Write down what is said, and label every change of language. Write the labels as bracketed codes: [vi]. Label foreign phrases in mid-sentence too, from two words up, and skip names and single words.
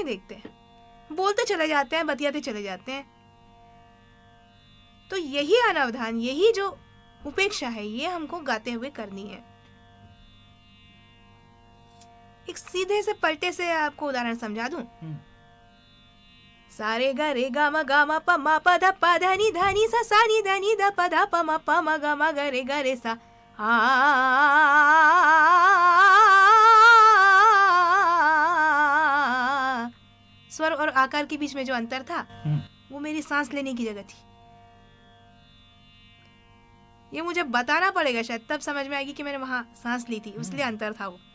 [hi] देखते, बोलते चले जाते हैं, बतियाते चले जाते हैं। तो यही अनावधान, यही जो उपेक्षा है, ये हमको गाते हुए करनी है। एक सीधे से पलटे से आपको उदाहरण समझा दूं। सारे ग रे ग म ग म प म प ध प ध नि ध नि सा सा नि ध नि ध प ध प म ग म ग रे सा आ। स्वर और आकार के बीच में जो अंतर था वो मेरी सांस लेने की जगह थी। ये मुझे बताना पड़ेगा, शायद तब समझ में आएगी कि मैंने वहां सांस ली थी, इसलिए अंतर था वो।